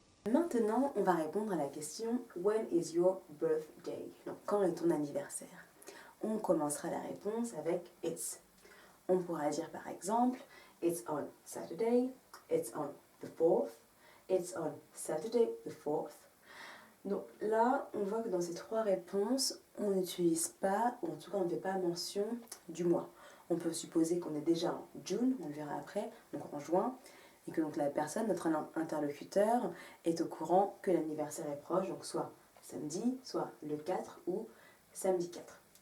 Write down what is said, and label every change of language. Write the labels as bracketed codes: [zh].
[fr] Maintenant, on va répondre à la question [en] When is your birthday? [fr] Donc, quand est ton anniversaire? On commencera la réponse avec It's. On pourra dire par exemple [en] It's on Saturday, It's on the 4th, [fr] It's on Saturday the 4th. Donc là, on voit que dans ces 3 réponses, on n'utilise pas, ou en tout cas on ne fait pas mention du mois. On peut supposer qu'on est déjà en June, on le verra après, donc en juin, et que donc la personne, notre interlocuteur, est au courant que l'anniversaire est proche, donc soit samedi, soit le 4 ou samedi 4.